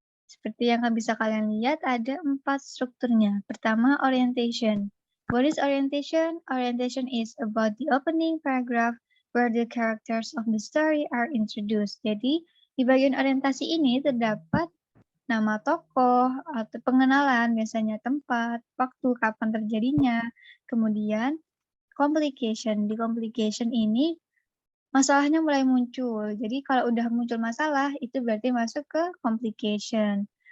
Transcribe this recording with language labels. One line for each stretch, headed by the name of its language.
Indonesian: Seperti yang bisa kalian lihat, ada 4 strukturnya. Pertama, orientation.
English: What is orientation? Orientation is about the opening paragraph where the characters of the story are introduced.
Indonesian: Jadi, di bagian orientasi ini terdapat nama tokoh atau pengenalan, biasanya tempat, waktu, kapan terjadinya. Kemudian, complication. Di complication ini, masalahnya mulai muncul. Jadi, kalau udah muncul masalah, itu berarti masuk ke complication.